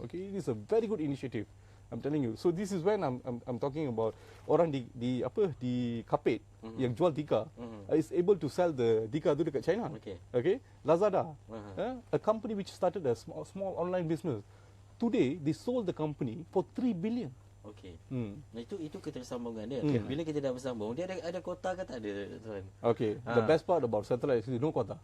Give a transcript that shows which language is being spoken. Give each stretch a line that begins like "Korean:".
English: Okay, it is a very good initiative. I'm telling you. So this is when I'm talking about
Malay: orang di Kapit yang jual tika
English: is able to sell the tika
Malay: tu dekat
English: China. Okay, Lazada, a company which started a small online business. Today they sold the company for 3 billion.
Malay: Nah itu ketersambungan dia. Bila kita dah bersambung, dia ada kota ke tak ada, tuan?
English: The best part about satellite is no kota.